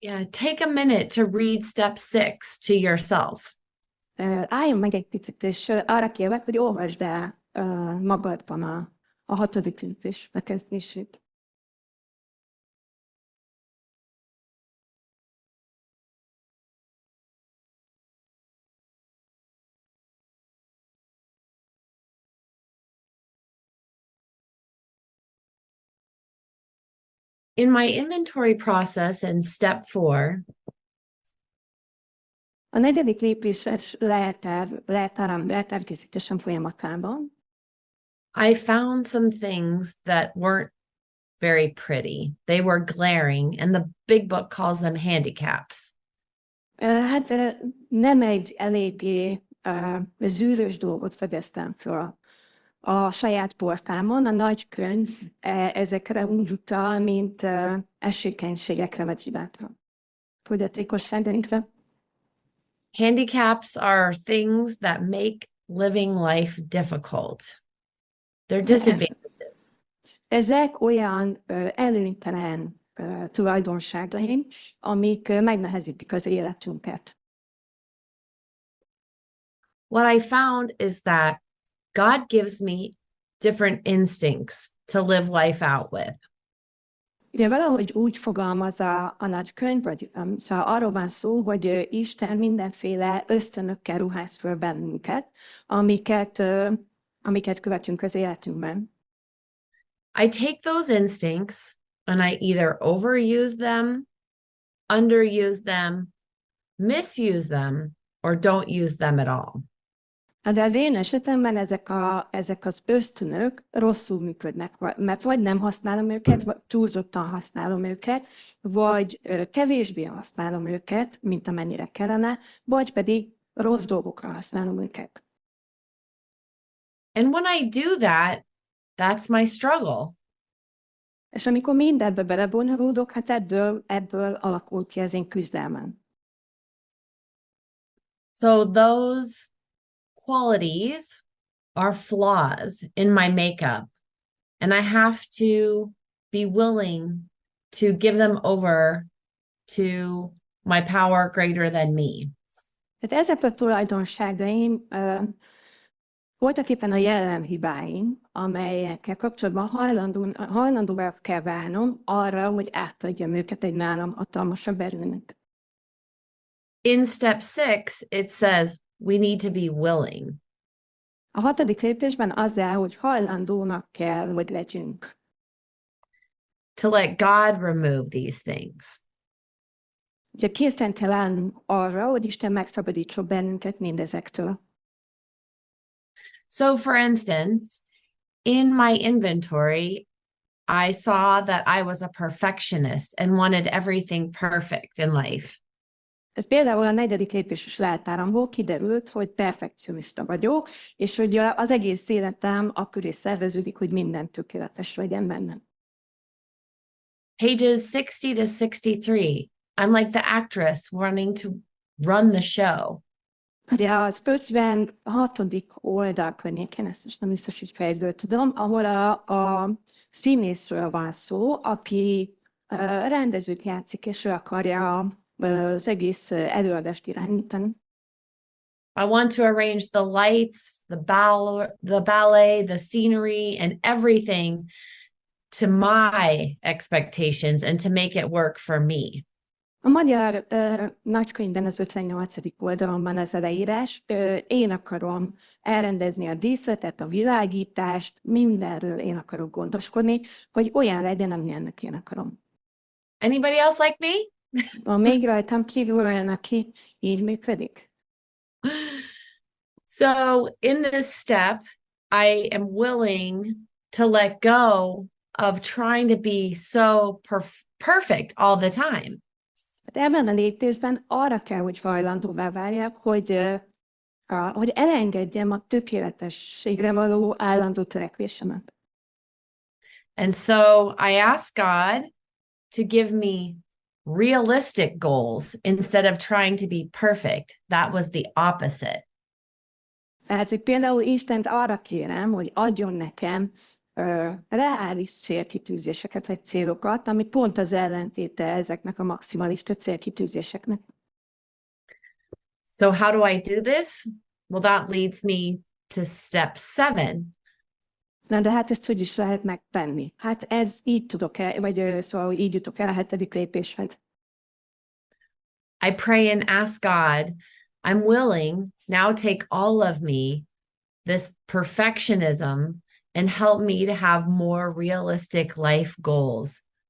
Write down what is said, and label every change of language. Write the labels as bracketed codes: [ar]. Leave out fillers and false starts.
[en] take a minute to read step 6 to yourself. [hu] Álljon meg egy picit, és arra kérlek, hogy olvasd el magadban a 6. lépés bekezdését. [en] In my inventory process in step 4, [hu] a 4. lépéses leltárkészítésen folyamatában [en] I found some things that weren't very pretty. They were glaring, and the big book calls them handicaps. [hu] Hát nem egy eléggé zűrös dolgot fedeztem fel a saját portámon. A nagykönyv ezekre úgy utal, mint esélytelenségekre vagy hibákra. Fogyatékosságainkra. [en] Handicaps are things that make living life difficult. They're disadvantages. [hu] Ezek olyan előnytelen tulajdonságaim, amik megnehezítik az életünket. [en] What I found is that God gives me different instincts to live life out with. [hu] Ugye valahogy úgy fogalmaz a nagykönyv, vagy szóval arról van szó, hogy Isten mindenféle ösztönökkel ruház föl bennünket, amiket követünk az életünkben. [en] I take those instincts and I either overuse them, underuse them, misuse them, or don't use them at all. [hu] De az én esetemben ezek az ösztönök rosszul működnek, mert vagy nem használom őket, vagy túlzottan használom őket, vagy kevésbé használom őket, mint amennyire kellene, vagy pedig rossz dolgokra használom őket. [en] And when I do that, that's my struggle. [hu] És amikor mindebbe belebonyolódok, hát ebből alakul ki az én küzdelmem. [en] So those qualities are flaws in my makeup, and I have to be willing to give them over to my power greater than me. [hu] Tehát ezek a tulajdonságaim voltak éppen a jellemhibáim, amelyekkel kapcsolatban hajlandóvá kell válnom arra, hogy átadjam őket egy nálam hatalmasabb erőnek. [en] In step 6, it says we need to be willing. [hu] A 6. lépésben az áll, hogy hajlandónak kell, hogy legyünk. [en] To let God remove these things. [hu] Ugye készen kell állnunk arra, hogy Isten megszabadítson bennünket mindezektől. [en] So for instance, in my inventory, I saw that I was a perfectionist and wanted everything perfect in life. [hu] Például a 4. lépéses leltáramból kiderült, hogy perfekcionista vagyok, és hogy az egész életem akköré szerveződik, hogy minden tökéletes legyen bennem. [en] Pages 60 to 63. I'm like the actress wanting to run the show. [hu] Ugye az 56. oldal környékén, ezt most nem biztos, hogy fejből tudom, ahol a színészről van szó, aki rendezőt játszik, és ő akarja az egész előadást irányítani. [en] I want to arrange the lights, the ballet, the scenery, and everything to my expectations and to make it work for me. [hu] A Magyar Nagykönyvben az 58. oldalon van ez a leírás. Én akarom elrendezni a díszletet, a világítást, mindenről én akarok gondoskodni, hogy olyan legyen, amilyennek én akarom. [en] Anybody else like me? [hu] Van még rajtam kívül olyan, aki így működik? [en] So in this step, I am willing to let go of trying to be so perfect all the time. [hu] Hát ebben a lépésben arra kell, hogy hajlandóvá váljak, hogy elengedjem a tökéletességre való állandó törekvésemet. [en] And so I ask God to give me realistic goals instead of trying to be perfect. That was the opposite. [hu] Tehát, hogy például Istent arra kérem, hogy adjon nekem reális célkitűzéseket, vagy célokat, ami pont az ellentéte ezeknek a maximalista célkitűzéseknek. [en] So how do I do this? Well, that leads me to step 7. [hu] Na, de hát ezt hogy is lehet megtenni? Hát ez így tudok el, vagy szóval így jutok el a 7. lépéshez. [en] I pray and ask God, I'm willing, now take all of me, this perfectionism, and help me to have more realistic life goals.